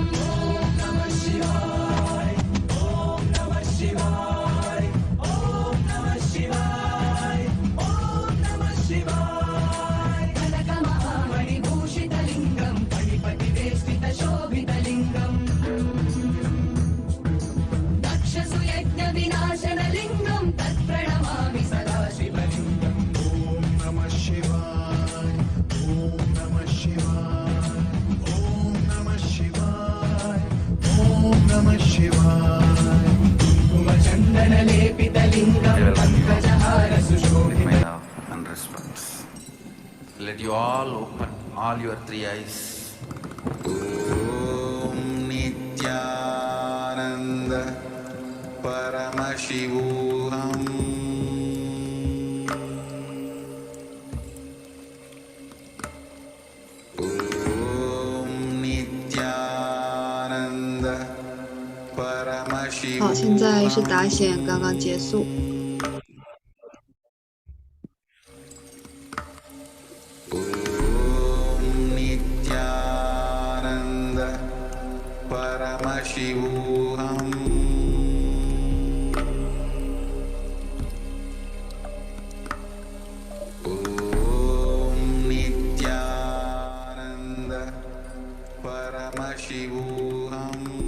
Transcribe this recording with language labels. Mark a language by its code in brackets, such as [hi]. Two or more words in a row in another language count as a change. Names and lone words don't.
[sa] ॐ नमः शिवाय ॐ नमः शिवाय ॐ नमः शिवाय ॐ नमः शिवाय कनकमहामणिभूषितलिङ्गं फणिपतिवेष्टितशोभितलिङ्गम् दक्षसुयज्ञविनाशनलिङ्गं तत्प्रणमामि सदा शिवलिङ्गम् ॐ नमः शिवाय। ॐ नमः शिवाय. ॐ नमः शिवाय। ॐ नमः शिवाय. कुङ्कुमचन्दनलेपितलिङ्गं पङ्कजहार [en] With [sa] सुशोभित [en] my love and response. Let you all open all your three eyes. [sa] ॐ नित्यानन्द परमशिवोऽहम्. ॐ नित्यानन्द [zh] 好，现在是答显刚刚结束。 [sa] ॐ नित्यानन्द परमशिवोऽहम्. ॐ नित्यानन्द परमशिवोऽहम्.